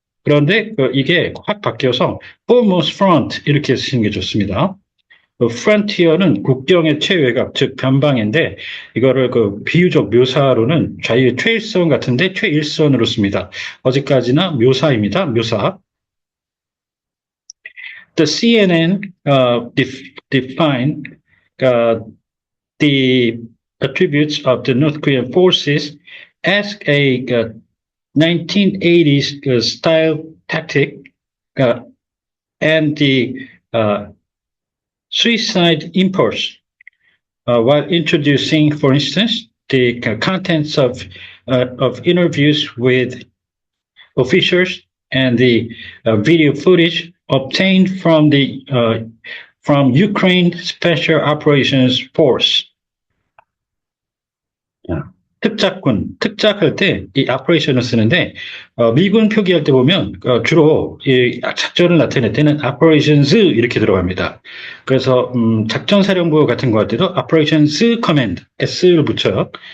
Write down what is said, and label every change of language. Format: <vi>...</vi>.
<ko>그런데 이게 확 바뀌어서</ko> <en>foremost front</en> <ko>이렇게 쓰시는 게 좋습니다. frontier는 국경의 최외곽, 즉 변방인데 이거를 그 비유적 묘사로는 좌우의 최일선 같은데 최일선으로 씁니다. 어디까지나 묘사입니다. 묘사.</ko> <en>The CNN define the attributes of the North Korean forces as a 1980s style tactic and the suicide impulse while introducing, for instance, the contents of interviews with officials and the video footage obtained from the from Ukraine Special Operations Force.</en> <ko>특작할 때 이 operation을 쓰는데 미군 표기할 때 보면 주로 이 작전을 나타낼 때는 operations 이렇게 들어갑니다. 그래서 작전사령부 같은 거 할 때도</ko> <en>operations command</en> <ko>s를 붙여요.</ko>